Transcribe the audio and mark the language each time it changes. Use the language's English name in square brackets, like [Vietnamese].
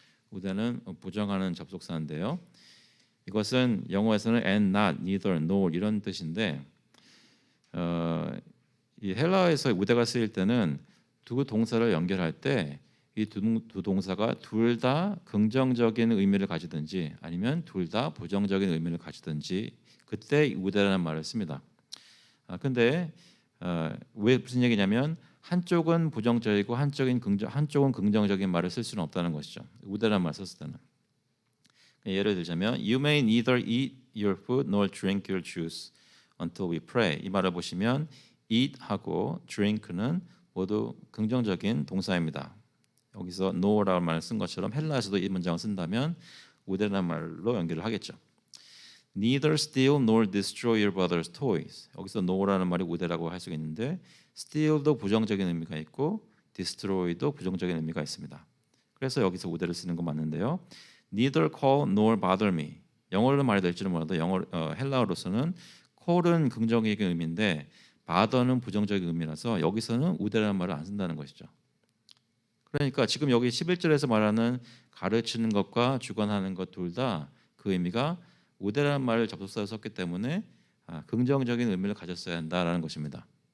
[Korean] 우대는 부정하는 접속사인데요. 이것은 영어에서는 and, not, neither, nor 이런 뜻인데 이 헬라어에서 우대가 쓰일 때는 두 동사를 연결할 때 이 두 동사가 둘 다 긍정적인 의미를 가지든지 아니면 둘 다 부정적인 의미를 가지든지 그때 우대라는 말을 씁니다. 근데 왜 무슨 얘기냐면 한쪽은 부정적이고 한쪽은 긍정적인 말을 쓸 수는 없다는 것이죠. 우대라는 말 썼을 때는. 예를 들자면 [English] You may neither eat your food nor drink your juice until we pray. [Korean] 이 말을 보시면 eat하고 drink는 모두 긍정적인 동사입니다. 여기서 no라는 말을 쓴 것처럼 헬라에서도 이 문장을 쓴다면 우대라는 말로 연결을 하겠죠. [English] Neither steal nor destroy your brother's toys. [Korean] 여기서 no라는 말이 우대라고 할 수 있는데 steal도 부정적인 의미가 있고 destroy도 부정적인 의미가 있습니다. 그래서 여기서 우대를 쓰는 거 맞는데요. [English] Neither call nor bother me. [Korean] 영어로 말이 될지는 몰라도 헬라어로서는 call은 긍정적인 의미인데 bother는 부정적인 의미라서 여기서는 우대라는 말을 안 쓴다는 것이죠. 그러니까 지금 여기 11절에서 말하는 가르치는 것과 주관하는 것 둘 다 그 의미가 우대라는 말을 접속사로 썼기 때문에 긍정적인 의미를 가졌어야 한다라는 것입니다.